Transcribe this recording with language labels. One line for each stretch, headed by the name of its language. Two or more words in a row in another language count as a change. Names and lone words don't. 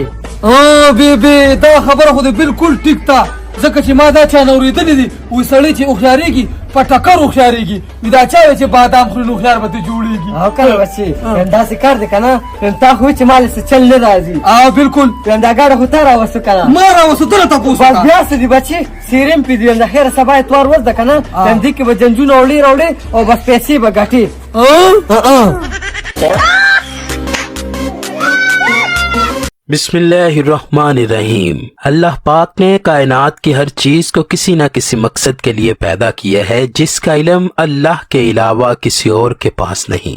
Pashto: بیبي دا خبره خو دې بالکل ټیک ده ځکه چې ما دا چا نه اورېدلې دي وایي سړی چې هوښیارېږي په ټکر هوښیارېږي وي دا چا وی چې بادام خوري نو هوښیار به ته جوړېږي او کنه بچی ویم داسې کار دی که نه ویم تا خو چې مالې څه چل نه راځي بالکل ویم دا ګاډه خو تا راوستو که نه ما راوستو ته نه تپوس بس وکړه بیا څه دي بچی سیرم پې دي ویم د خیره سبا اتوار ورځ ده که نه ویم دې کې به جنجونه راوړې او بس پیسې به ګټې
Arabic: بسم اللہ الرحمن الرحیم۔
Urdu: اللہ پاک نے کائنات کی ہر چیز کو کسی نہ کسی مقصد کے لیے پیدا کیا ہے جس کا علم اللہ کے علاوہ کسی اور کے پاس نہیں۔